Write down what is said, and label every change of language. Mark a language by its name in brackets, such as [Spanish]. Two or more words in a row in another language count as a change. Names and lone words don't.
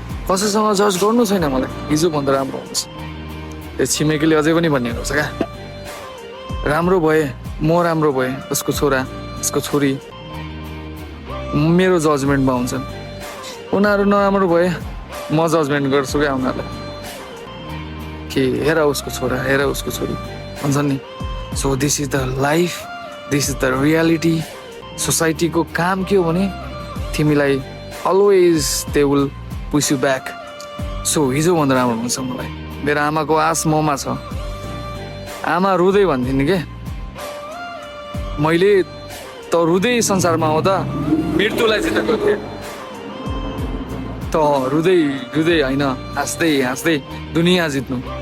[Nepali] कसैसँग जज गर्नु छैन मलाई, हिजोभन्दा राम्रो हुन्छ। त्यो छिमेकीले अझै पनि भन्ने गर्छ क्या, राम्रो भए, म राम्रो भए, उसको छोरा, उसको छोरी मेरो जजमेन्टमा हुन्छन्। उनीहरू नराम्रो भए, म जजमेन्ट गर्छु क्या उनीहरूलाई। कि हेर उसको छोरा, हेर उसको छोरी भन्छन् नि। [English] So this is the life, this is the reality। [Nepali] सोसाइटीको काम के हो भने तिमीलाई [English] always they will push you back। [Nepali] So हिजोभन्दा राम्रो हुन्छ मलाई। मेरो आमाको आस ममा छ। आमा रुँदै भन्थिन् के, मैले त रुँदै संसारमा आउँदा मृत्युलाई जितेको थिएँ। त रुँदै, रुँदै होइन, हाँस्दै, हाँस्दै दुनियाँ जित्नु।